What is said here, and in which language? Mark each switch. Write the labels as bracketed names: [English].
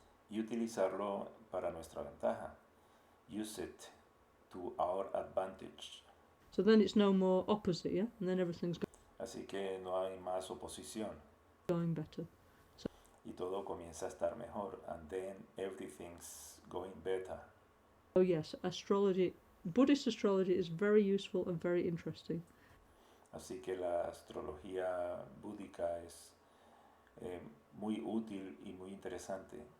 [Spanish] y utilizarlo para nuestra ventaja. [English] Use it to our advantage. So then it's no more opposite, yeah, and then everything's [Spanish] Así que no hay más oposición [English] going better. [Spanish] y todo comienza a estar mejor, [English] and then everything's going better. So yes, astrology, Buddhist astrology is very useful and very interesting. [Spanish] Así que la astrología búdica es muy útil y muy interesante.